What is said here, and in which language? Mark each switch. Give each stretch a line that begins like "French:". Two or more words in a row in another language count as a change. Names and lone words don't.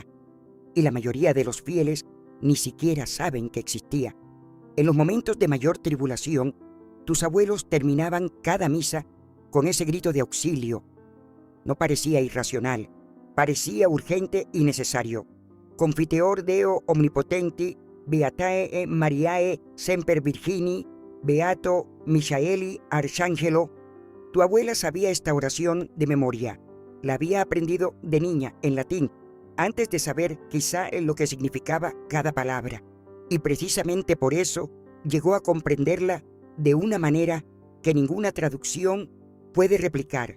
Spanish: Y la mayoría de los fieles ni siquiera saben que existía. En los momentos de mayor tribulación, tus abuelos terminaban cada misa con ese grito de auxilio. No parecía irracional, parecía urgente y necesario.
Latin: Confiteor Deo omnipotenti, beatae Mariae semper Virgini, beato Michaeli arcángelo.
Spanish: Tu abuela sabía esta oración de memoria. La había aprendido de niña en latín, antes de saber quizá lo que significaba cada palabra. Y precisamente por eso llegó a comprenderla de una manera que ninguna traducción puede replicar.